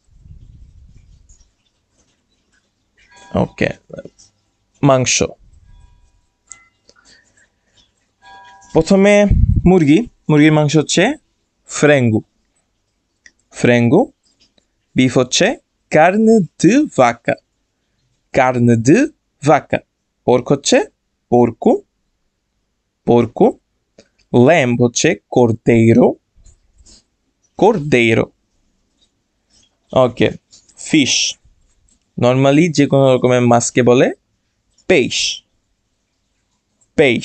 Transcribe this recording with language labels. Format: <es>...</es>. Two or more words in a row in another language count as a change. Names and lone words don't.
<bn>ওকে, প্রথমে মুরগির মাংস হচ্ছে ফ্রেঙ্গু। বিফ হচ্ছে</bn> <pt>carne de vaca.</pt> <bn>পোর্ক হচ্ছে porco. ল্যাম্ব হচ্ছে cordeiro. ওকে,</bn> <en>fish normally</en> <bn>যে কোনো রকমের মাছকে বলে peixe.</bn>